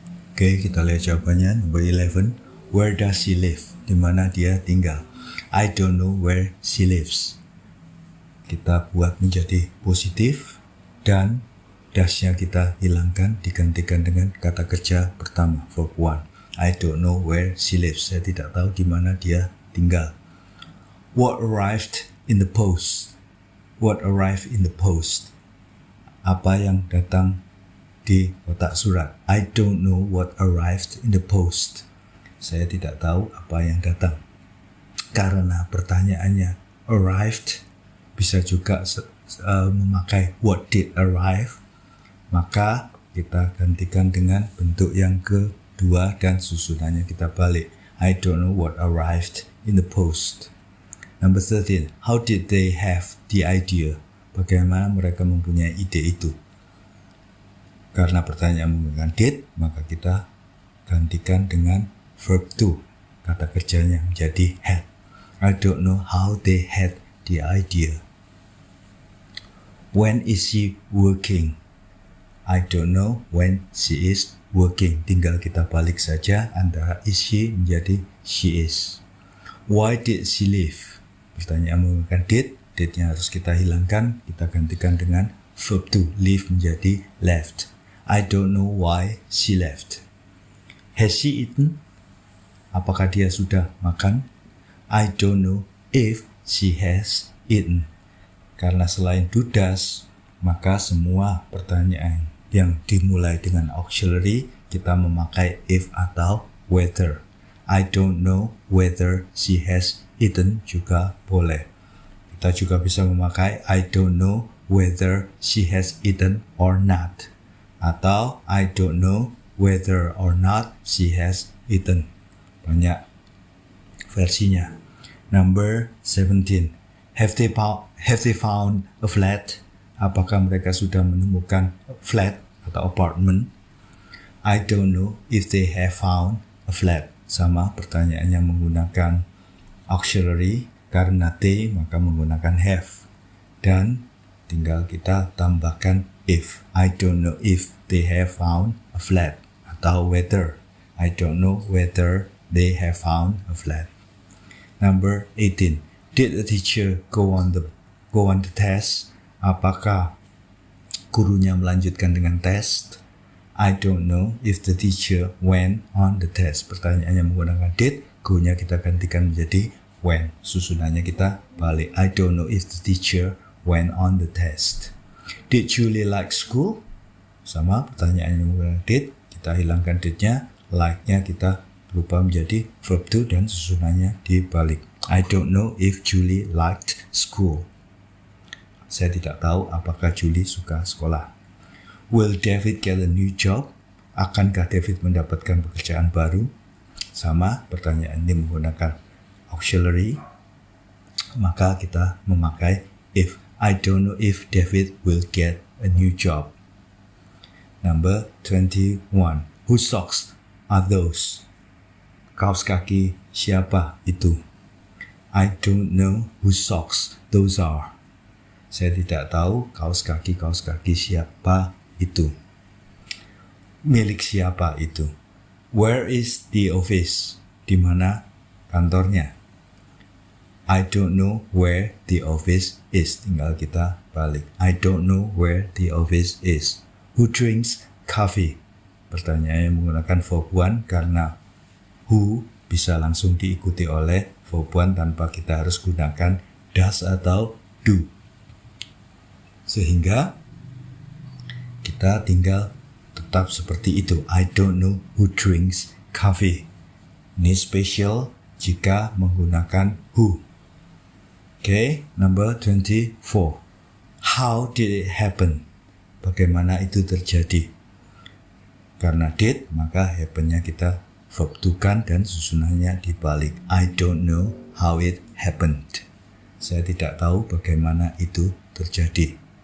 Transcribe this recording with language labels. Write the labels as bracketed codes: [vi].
[id] Oke, kita lihat jawabannya. [en] Number 11. Where does she live? [id] Di mana dia tinggal? [en] I don't know where she lives. [id] Kita buat menjadi positif dan dasnya kita hilangkan, digantikan dengan kata kerja pertama, verb 1. [en] I don't know where she lives. [id] Saya tidak tahu di mana dia tinggal. [en] What arrived in the post? What arrived in the post? [id] Apa yang datang di kotak surat? [en] I don't know what arrived in the post. [id] Saya tidak tahu apa yang datang. Karena pertanyaannya arrived, bisa juga memakai [en] what did arrive, [id] maka kita gantikan dengan bentuk yang kedua dan susunannya kita balik. [en] I don't know what arrived in the post. Number 13, how did they have the idea? [id] Bagaimana mereka mempunyai ide itu? Karena pertanyaan menggunakan did, maka kita gantikan dengan verb to. Kata kerjanya menjadi had. [en] I don't know how they had the idea. When is she working? I don't know when she is working. [id] Tinggal kita balik saja antara is she menjadi she is. [en] Why did she leave? [id] Pertanyaan menggunakan did. Did-nya harus kita hilangkan. Kita gantikan dengan verb to. [en] Leave menjadi left. I don't know why she left. Has she eaten? [id] Apakah dia sudah makan? [en] I don't know if she has eaten. [id] Karena selain do does, maka semua pertanyaan yang dimulai dengan auxiliary kita memakai if atau whether. [en] I don't know whether she has eaten [id] juga boleh. Kita juga bisa memakai [en] I don't know whether she has eaten or not. Atau I don't know whether or not she has eaten. [id] Banyak versinya. [en] Number 17. Have they found a flat? [id] Apakah mereka sudah menemukan flat atau apartment? [en] I don't know if they have found a flat. [id] Sama pertanyaannya menggunakan auxiliary. Karena they maka menggunakan have. Dan tinggal kita tambahkan if. [en] I don't know if they have found a flat. Atau whether. I don't know whether they have found a flat. Number 18. Did the teacher go on the test? [id] Apakah gurunya melanjutkan dengan test? [en] I don't know if the teacher went on the test. [id] Pertanyaannya menggunakan did, gurunya kita gantikan menjadi when. Susunannya kita balik. [en] I don't know if the teacher went on the test. Did Julie like school? [id] Sama pertanyaannya menggunakan did, kita hilangkan did-nya, like-nya kita rubah menjadi verb to dan susunannya dibalik. [en] I don't know if Julie liked school. [id] Saya tidak tahu apakah Julie suka sekolah. [en] Will David get a new job? [id] Akankah David mendapatkan pekerjaan baru? Sama, pertanyaan ini menggunakan auxiliary, maka kita memakai if. [en] I don't know if David will get a new job. Number 21. Whose socks are those? [id] Kaos kaki siapa itu? [en] I don't know whose socks those are. [id] Saya tidak tahu kaos kaki siapa itu. Milik siapa itu? [en] Where is the office? [id] Di mana kantornya? [en] I don't know where the office is. [id] Tinggal kita balik. [en] I don't know where the office is. Who drinks coffee? [id] Pertanyaannya menggunakan verb one karena who bisa langsung diikuti oleh verb one tanpa kita harus gunakan does atau do. Sehingga kita tinggal tetap seperti itu. [en] I don't know who drinks coffee. [id] Ini spesial jika menggunakan who. [en] Okay, number 24. How did it happen? [id] Bagaimana itu terjadi? Karena did, maka happen-nya kita verb to-kan dan susunannya dibalik. [en] I don't know how it happened. [id] Saya tidak tahu bagaimana itu terjadi.